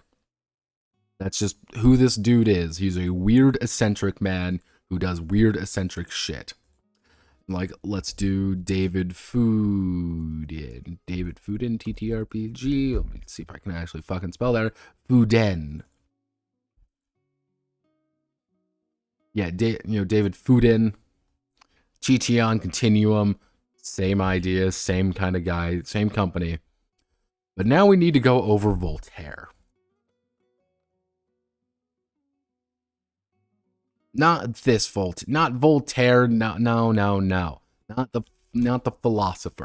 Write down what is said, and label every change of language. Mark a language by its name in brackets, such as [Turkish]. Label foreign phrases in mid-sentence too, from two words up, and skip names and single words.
[English] That's just who this dude is. He's a weird eccentric man who does weird eccentric shit. Like, let's do David Fuden. David Fuden, TTRPG. Let me see if I can actually fucking spell that. Fuden. Yeah, David Fuden. Chi-Chian, Continuum. Same idea, same kind of guy, same company. But now we need to go over Voltaire. Not this not Voltaire, no. Not the philosopher.